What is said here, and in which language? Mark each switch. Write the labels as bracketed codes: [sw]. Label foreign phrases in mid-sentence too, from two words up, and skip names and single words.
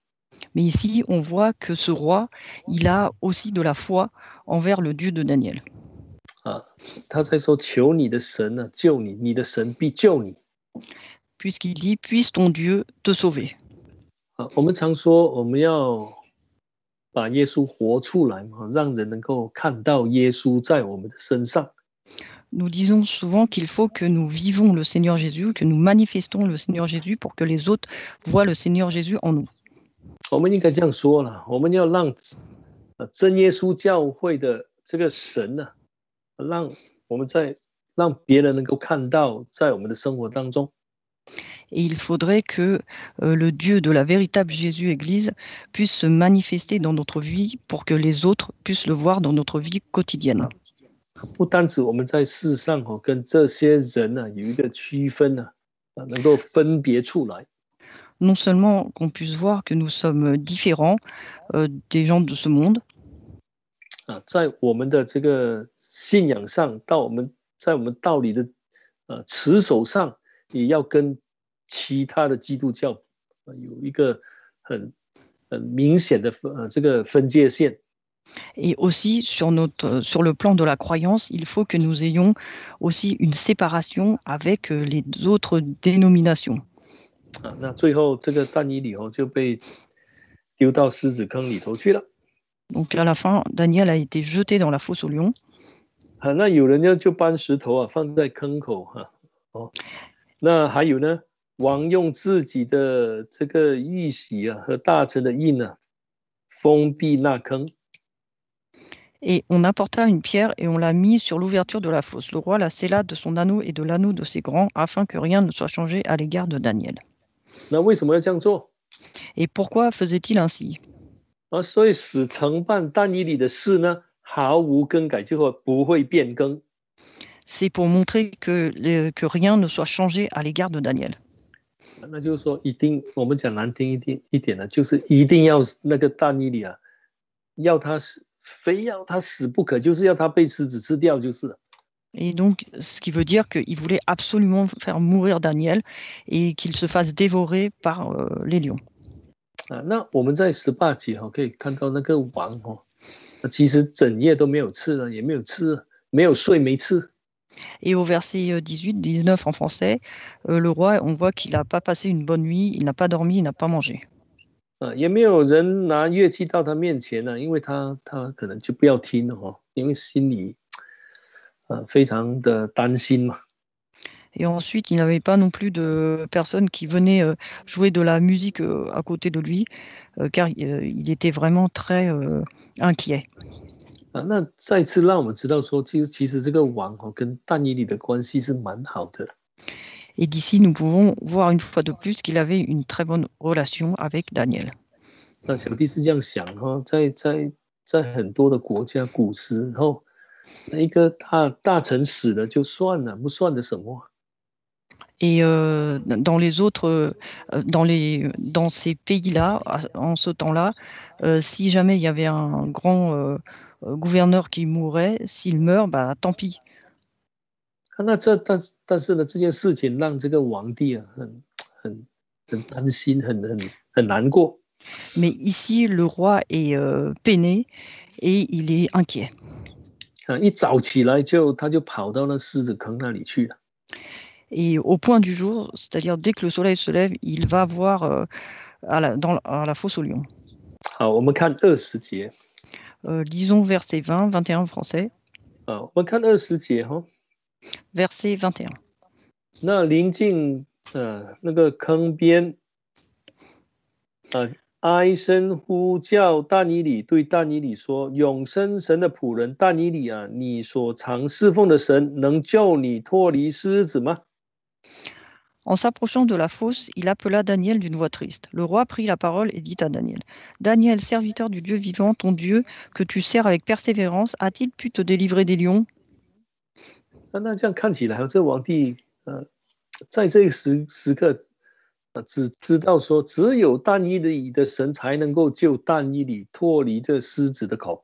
[fr] Mais ici, on voit que ce roi, il a aussi de la foi envers le Dieu de Daniel. [zh] 他在说：“求你的神救你，你的神必救你。” [fr] Puisqu'il dit puisse ton Dieu te sauver. [zh] 我们常说我们要把耶稣活出来嘛，让人能够看到耶稣在我们的身上。 [fr] Nous disons souvent qu'il faut que nous vivons le Seigneur Jésus, que nous manifestons le Seigneur Jésus pour que les autres voient le Seigneur Jésus en nous. [zh] 我们应该这样说了，我们要让真耶稣教会的这个神让别人能够看到在我们的生活当中。 [fr] Et il faudrait que le Dieu de la véritable Jésus-Église puisse se manifester dans notre vie pour que les autres puissent le voir dans notre vie quotidienne. [zh] 不单止我们在世上跟这些人有一个区分能够分别出来。 [fr] Non seulement qu'on puisse voir que nous sommes différents des gens de ce monde. [zh] 在我们的这个信仰上，在我们道理的持守上，也要跟其他的基督教有一个很明显的这个分界线。 [fr] Et aussi sur le plan de la croyance, il faut que nous ayons aussi une séparation avec les autres dénominations. [zh] 那最后这个但以理就被丢到狮子坑里头去了。 [fr] Donc à la fin, Daniel a été jeté dans la fosse aux lions. [zh] 那有人就搬石头放在坑口那还有呢，王用自己的这个玉玺和大臣的印封闭那坑。 [fr] Et on apporta une pierre et on l'a mise sur l'ouverture de la fosse. Le roi la scella de son anneau et de l'anneau de ses grands, afin que rien ne soit changé à l'égard de Daniel. [zh] 那为什么要这样做？ [fr] Et pourquoi faisait-il ainsi? [zh] 所以使承办但以理的事呢，毫无更改，就不会变更。 [fr] C'est pour montrer que rien ne soit changé à l'égard de Daniel. [zh] 那就是说，我们讲难听一点呢，就是一定要那个但以理非要他死不可，就是要他被狮子吃掉，就是了。 [fr] Et donc, ce qui veut dire qu'il voulait absolument faire mourir Daniel et qu'il se fasse dévorer par les lions. [zh] 那我们在18节可以看到那个王其实整夜都没有吃了，也没有吃，没有睡，没吃。 [fr] Et au verset 18, 19 en français, le roi, on voit qu'il n'a pas passé une bonne nuit, il n'a pas dormi, il n'a pas mangé. [zh] 也没有人拿乐器到他面前因为他可能就不要听了因为心里非常的担心嘛。 [fr] Et ensuite, il n'avait pas non plus de personnes qui venaient jouer de la musique à côté de lui, car il était vraiment très inquiet. [zh] 那再次让我们知道说，其实这个王跟但以理的关系是蛮好的。 [fr] Et d'ici, nous pouvons voir une fois de plus qu'il avait une très bonne relation avec Daniel. [zh] 那小弟是这样想在在很多的国家古时，然后一个大臣死了就算了，不算的什么。 [fr] Et dans les autres, dans ces pays-là, en ce temps-là, si jamais il y avait un grand gouverneur qui mourait, s'il meurt, bah tant pis. [zh] 但是呢，这件事情让这个皇帝啊很担心，很难过。 [fr] Mais ici, le roi est peiné et il est inquiet. [zh] 啊，一早起来他就跑到那狮子坑那里去了。 [fr] Et au point du jour, c'est-à-dire dès que le soleil se lève, il va voir à la fosse aux lions. [zh] 好，我们看20节。 [fr] Lisons verset 20, 21 français. [zh] 啊，我们看20节哈。 [fr] Verset 21. [zh] 那临近那个坑边，哀声呼叫但以理，对但以理说：“永生神的仆人但以理啊，你所常侍奉的神能救你脱离狮子吗？” [fr] En s'approchant de la fosse, il appela Daniel d'une voix triste. Le roi prit la parole et dit à Daniel, Daniel, serviteur du Dieu vivant, ton Dieu, que tu sers avec persévérance, a-t-il pu te délivrer des lions? [zh] 那这样看起来，这皇帝在这个时刻只知道说，只有但以理的神才能够救但以理脱离这狮子的口。